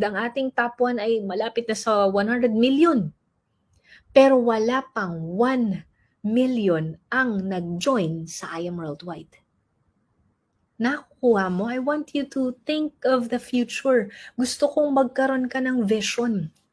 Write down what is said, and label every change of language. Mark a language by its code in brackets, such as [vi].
[tl] Ang ating top 1 ay malapit na sa 100 million. Pero wala pang 1 million ang nag-join sa I Am Worldwide. Nakukuha mo, [en] I want you to think of the future. [tl] Gusto kong magkaroon ka ng vision.